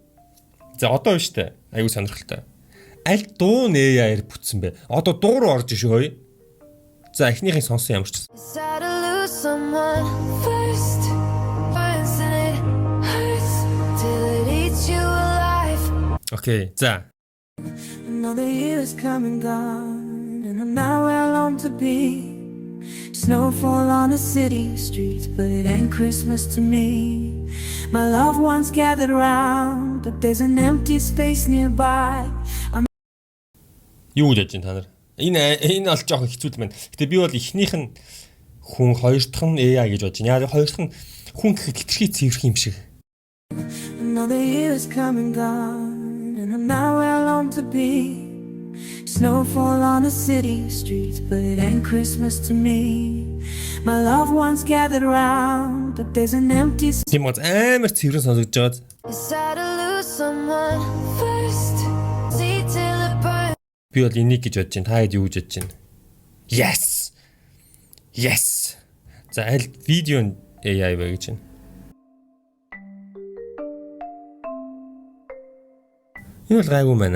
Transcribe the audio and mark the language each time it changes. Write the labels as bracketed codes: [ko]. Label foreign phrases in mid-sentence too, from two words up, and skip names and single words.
[mn] За одоо биш үү? Аюул сонирхолтой. Аль дуу нь AI-аар бүтсэн бэ? Одоо дуу руу орж шөөе. За эхнийхийг сонсон ямар ч. Окей. За. [en] Another year is come and gone, and I'm not where I long to be. Snowfall on the city streets, but it ain't Christmas to me. My loved ones gathered around, but there's an empty space nearby. [mn] Юу гэж та нар? Энэ бол жоохон хэцүү юм байна. Гэтэ би бол эхнийх нь хүн, хоёр дахь нь AI гэж бодож байна. Яг хоёр дахь нь хүн гэхэд хитрхий цэвэрх юм шиг. [en] Another year is come and gone, and I'm not where I long to be. Snowfall on the city streets, but it ain't Christmas to me. My loved ones gathered around, but there's an empty space. [mn] Тийм үү, амар цэврэн сонсогдож байгаа. Би бол энийг гэж бодож байна. Та хэд юу гэж бодож байна? [en] Yes. Yes. [mn] За аль видео нь AI вэ гэж байна. Энэ бол гайгүй байна.